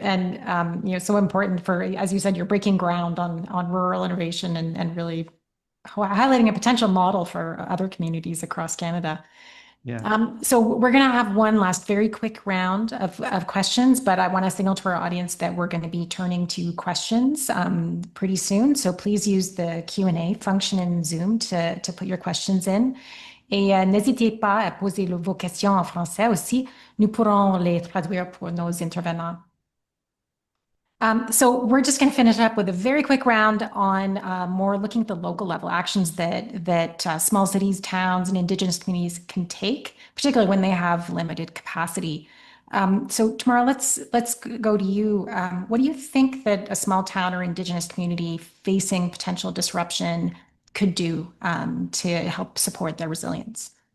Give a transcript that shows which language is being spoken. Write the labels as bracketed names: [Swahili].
[English] And, so important for, as you said, you're breaking ground on rural innovation and really highlighting a potential model for other communities across Canada. Yeah. So we're going to have one last very quick round of questions, but I want to signal to our audience that we're going to be turning to questions pretty soon. So please use the Q&A function in Zoom to put your questions in. [French] Et n'hésitez pas à poser vos questions en français aussi. Nous pourrons les traduire pour nos intervenants. [English] So we're just going to finish up with a very quick round on more looking at the local level actions that small cities, towns, and Indigenous communities can take, particularly when they have limited capacity. So Tamara, let's go to you. What do you think that a small town or Indigenous community facing potential disruption could do to help support their resilience?